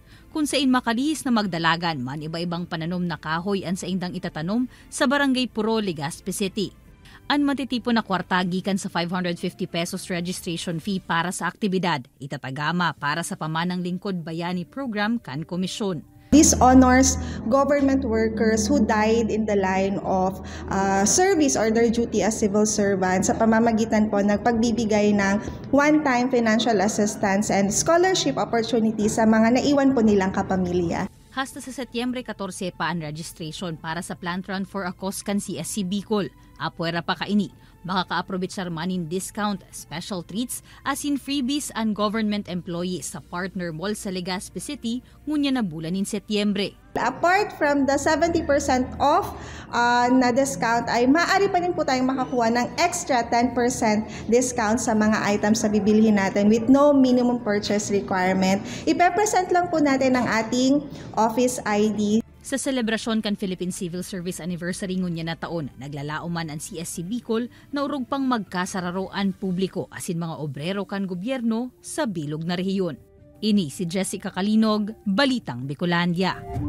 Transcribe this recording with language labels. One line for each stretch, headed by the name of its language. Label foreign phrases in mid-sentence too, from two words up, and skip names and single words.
Bikol: Kung sa in makalihis na magdalagan, man iba-ibang pananom na kahoy ang sa indang itatanom sa Barangay Puro, Legazpi City. Ang matitipon na kwarta gikan sa 550 pesos registration fee para sa aktibidad, itatagama para sa Pamanang Lingkod Bayani Program kan komisyon.
English: This honors government workers who died in the line of service or their duty as civil servants
Filipino: sa pamamagitan po ng pagbibigay ng
English: one-time financial assistance and scholarship opportunities
Filipino: sa mga naiwan po nilang kapamilya.
Bikol: Hasta sa Setyembre 14 pa ang registration para sa Plant Run for a Cause kan CSC Bicol. Apuera pa kaini, makaka-approbit sa manin discount,
English: special treats, as in freebies
Bikol: ang
English: government employees
Bikol: sa partner mall sa Legazpi City ngunya na bulan in Setyembre.
English: Apart from the 70% off
Filipino: na discount ay maaari pa rin po tayong makakuha ng extra 10% discount sa mga items na bibilihin natin
English: with no minimum purchase requirement.
Filipino: Ipe-present lang po natin ang ating office ID.
Bikol: Sa selebrasyon kan Philippine Civil Service Anniversary ngunya na taon, naglalao man ang CSC Bicol na urog pang magkasararoan publiko asin mga obrero kan gobyerno sa bilog na rehiyon. Ini si Jessica Kalinog, Balitang Bicolandia.